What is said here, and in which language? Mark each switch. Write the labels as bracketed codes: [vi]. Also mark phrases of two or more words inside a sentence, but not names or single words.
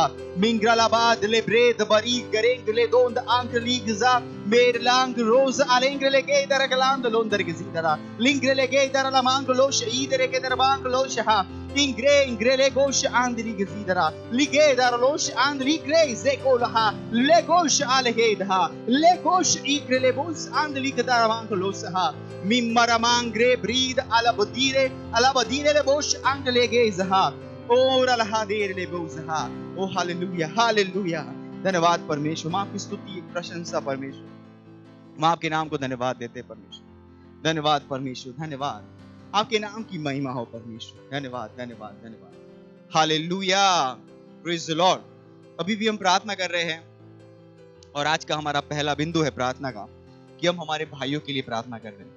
[hi] मिंग्रला बाद ले ब्रेद बरी गरेंगले दोंद आंक लीगजा मेर लांग रोज आलेंगले के दर गलांद लोंदर के सीदरा लिंग्रले के दर ला मांग लो शहीदरे के दर बांग लो शहा इंग्रेले गोश आंदली के सीदरा लिगे दर लोश आंदली ग्रे जेको लहा ले गोश आलहे दहा ले गोश इग्रले बोस आंदली के दर बांग लो सहा मिम्मरा मांग्रे ब्रीद अलबदीरे ले बोश आंगले गे जहा और अलहादेर ले बोजहा। ओ हालेलुया, हालेलुया। धन्यवाद परमेश्वर, मां की स्तुति, प्रशंसा परमेश्वर। मां आपके नाम को धन्यवाद देते परमेश्वर। धन्यवाद परमेश्वर, धन्यवाद। आपके नाम की महिमा हो परमेश्वर। धन्यवाद, धन्यवाद, धन्यवाद। हालेलुया, [en] praise the Lord. [hi] अभी भी हम प्रार्थना कर रहे हैं और आज का हमारा पहला बिंदु है प्रार्थना का कि हम हमारे भाइयों के लिए प्रार्थना कर रहे हैं।